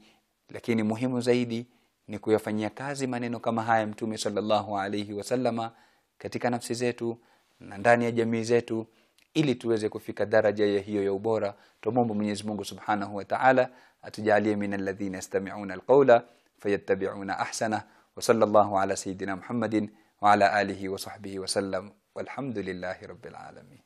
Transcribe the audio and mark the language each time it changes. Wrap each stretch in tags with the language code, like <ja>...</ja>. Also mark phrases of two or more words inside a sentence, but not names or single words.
<sw>Lakini muhimu zaidi ni kuyafanyia kazi maneno kama haya Mtume</sw> <ar>صلى الله عليه وسلم</ar> <sw>katika nafsi zetu, na ndani ya jamii zetu, ili tuweze kufika daraja ya hiyo ya ubora. Tumombe Mwenyezi Mungu</sw> <ar>سبحانه وتعالى</ar> <sw>atujalie</sw> <ar>من الذين يستمعون القول فيتبعون أحسنه. وصلى الله على سيدنا محمد وعلى آله وصحبه وسلم. والحمد لله رب العالمين.</ar>